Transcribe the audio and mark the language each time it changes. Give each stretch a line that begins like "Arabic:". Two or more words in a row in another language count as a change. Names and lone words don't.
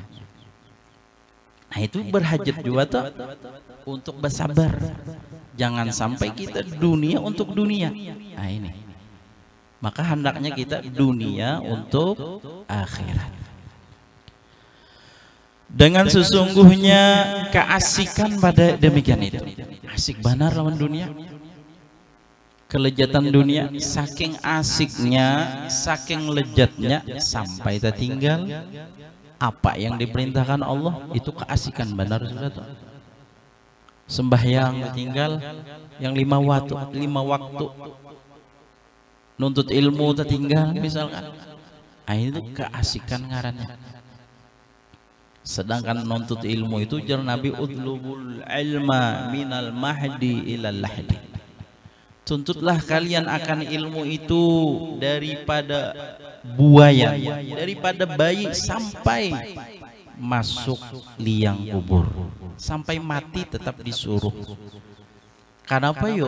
Indonesian: Nah itu berhajat juga tuh untuk bersabar, jangan sampai kita dunia untuk dunia. Nah ini, maka hendaknya kita dunia untuk akhirat. Dengan sesungguhnya keasikan pada demikian itu, asik benar lawan dunia, kelejatan dunia, saking asiknya, saking lejatnya, sampai tertinggal apa yang diperintahkan Allah. Itu keasikan benar sudah tuh. Sembahyang tinggal yang 5 waktu, nuntut ilmu tertinggal misalkan, nah, itu keasikan ngarannya. Sedangkan nuntut ilmu itu jar Nabi,
Arabic: utlubul ilma minal mahdi ilal lahdi,
Indonesian: tuntutlah kalian akan ilmu itu daripada buaya, daripada bayi sampai masuk liang kubur, sampai mati tetap disuruh. Kenapa yuk?